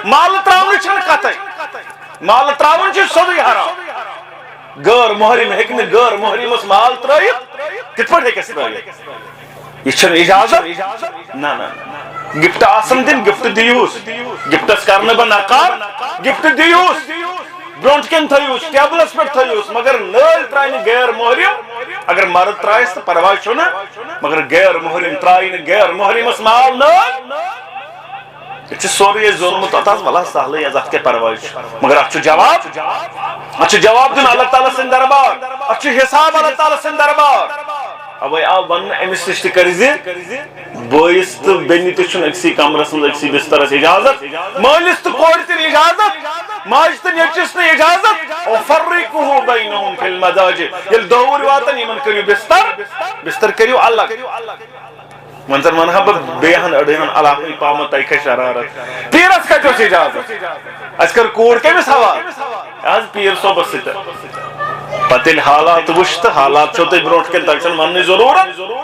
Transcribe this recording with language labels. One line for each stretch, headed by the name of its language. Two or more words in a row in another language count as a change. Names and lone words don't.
Kashmiri: مالہٕ تراونٕچ چھنہٕ کتھے مالہٕ تراوُن چھُ سیوٚدُے حرام غٲر محرم ہیٚکہِ نہٕ غٲر محرمس مال ترٲیِتھ کِتھ پٲٹھۍ ہیٚکٮ۪س ترٲیِتھ یہ چھنہٕ اجازت نہ نہ گفٹ آسن دِنۍ گفٹ دِیوٗس گفٹس کر نہٕ بہٕ نکار گفٹ دِیوٗس برونٹ کن تھوس ٹیبلس پہ تھوس مگر نل ترائے غیر محرم اگر مرد ترائس تو پرواہ چھُنہٕ مگر غیر محرم ترائے غیر محرمس مال نل یہ سوری ظلمت اتاز والا سہل ات کے پرواہ مگر ات جواب دن اللہ تعالیٰ سن دربار ات حساب اللہ تعالیٰ سن دربار اوے آو ون امس نش تہ بٲیِس تہٕ بیٚنہِ تہِ چھُنہٕ أکسٕے کمرس منٛز أکسٕے بسترس اجازت مٲلِس تہٕ کورِ تہِ نہٕ اجازت ماجہِ تہٕ نیٚچوِس نہٕ اجازت
Arabic: وفرقوه بینهم فی المضاجع
Kashmiri: ییٚلہِ دۄہور واتن یِمن کٔرِو بستر کٔرِو الگ وۄنۍ زن ونہا بہٕ بیٚیہِ ہن أڑہن علاقہٕ پامہ تۄہہِ کھژِ شرارت پیٖرس کتہِ اوس اجازت اسہِ کٔر کوٗر کٔمِس حوالہٕ آز پیٖر صٲبس سۭتۍ پتہٕ ییٚلہِ حالات وٕچھ تہٕ حالات چھو تۄہہِ برونٛٹھ کَنہِ تۄہہِ چھَنہٕ وننٕچ ضروٗرت